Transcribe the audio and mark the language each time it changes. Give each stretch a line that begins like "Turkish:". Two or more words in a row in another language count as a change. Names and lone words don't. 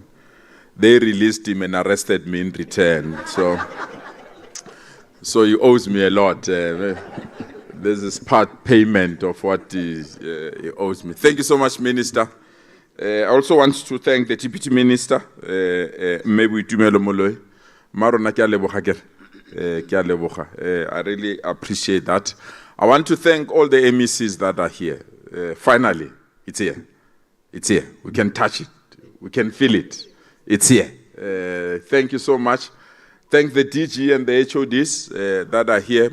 English: They released him and arrested me in return. So he owes me a lot. This is part payment of what he owes me. Thank you so much, Minister. I also want to thank the Deputy Minister, Mebu Tumelo Moloi.
Tswana: Marona ke a leboga kere. Ke a leboga.
English: I really appreciate that. I want to thank all the MECs that are here. Finally, it's here. It's here. We can touch it. We can feel it. It's here. Thank you so much. Thank the DG and the HODs that are here.